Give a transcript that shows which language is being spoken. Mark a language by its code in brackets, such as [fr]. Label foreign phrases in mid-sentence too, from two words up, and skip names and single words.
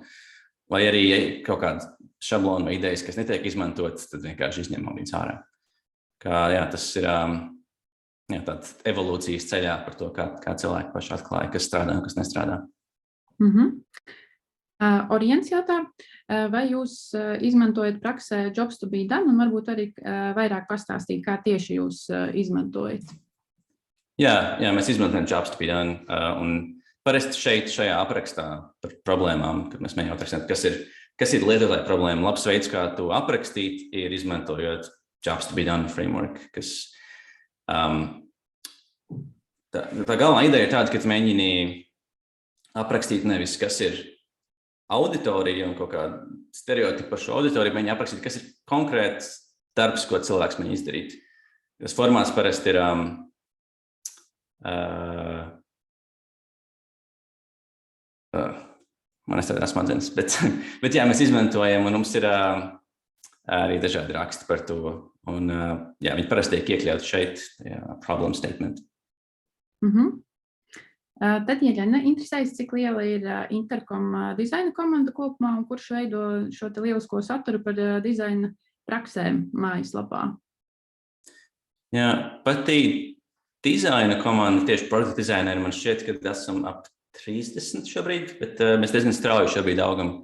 [lv] Vai arī kaut kāda šablona vai idejas, kas netiek izmantotas, tad vienkārši izņemam viņus ārā. Tas ir tāds evolūcijas ceļā par to, kā cilvēki paši atklāja, kas strādā un kas nestrādā. Orients jautā, vai jūs izmantojat praksē [en] jobs to be done [lv] un varbūt arī vairāk pastāstīt, kā tieši jūs izmantojat? Jā, mēs izmantojam [en] jobs to be done [lv] un parasti šajā aprakstā par problēmām, kad mēs mēģinām atrakstīt, kas ir lietotāja problēma. Labs veids, kā to aprakstīt, ir izmantojot [en] jobs to be done framework, [lv] kas tā galvenā ideja ir tāda, ka tu mēģini aprakstīt nevis, kas ir auditorija un kaut kāda stereotipa par šo auditoriju, mēģini aprakstīt, kas ir konkrēts darbs, ko cilvēks mēģina izdarīt. Tas formāts parasti ir man nestrādā smadzenes, bet jā, mēs izmantojam, un mums ir arī dažādi raksti par to, un viņi parasti tiek iekļauti šeit, [en] problem statement. [lv] Tad, Ieļena, interesēs, cik liela ir Intercom dizaina komanda kopumā un kurš veido šo te lielisko saturu par dizaina praksēm mājaslapā? Jā, pati dizaina komanda, tieši produktu dizaineri, man šķiet, ka esam ap 30 šobrīd, bet mēs diezgan strauji šobrīd augam.